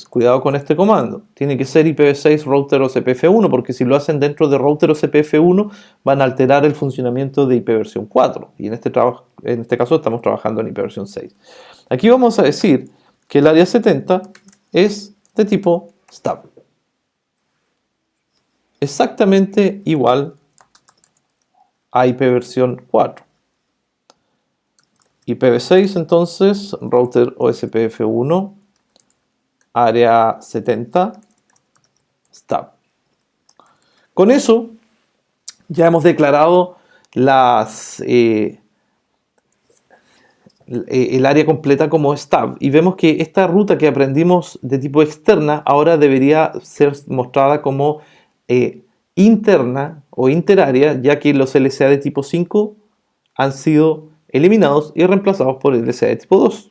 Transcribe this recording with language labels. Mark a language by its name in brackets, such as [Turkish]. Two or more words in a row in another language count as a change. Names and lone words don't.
[Spanish] Cuidado con este comando. Tiene que ser IPv6 router OCPF1 porque si lo hacen dentro de router OCPF1 van a alterar el funcionamiento de IPv 4. Y en este caso estamos trabajando en IPv 6. Aquí vamos a decir que el área 70 es de tipo stub. Exactamente igual a IPv 4. IPv6 entonces, router OSPF1, área 70, stub. Con eso ya hemos declarado el área completa como stub y vemos que esta ruta que aprendimos de tipo externa ahora debería ser mostrada como interna o interárea, ya que los LSA de tipo 5 han sido eliminados y reemplazados por LSA de tipo 2.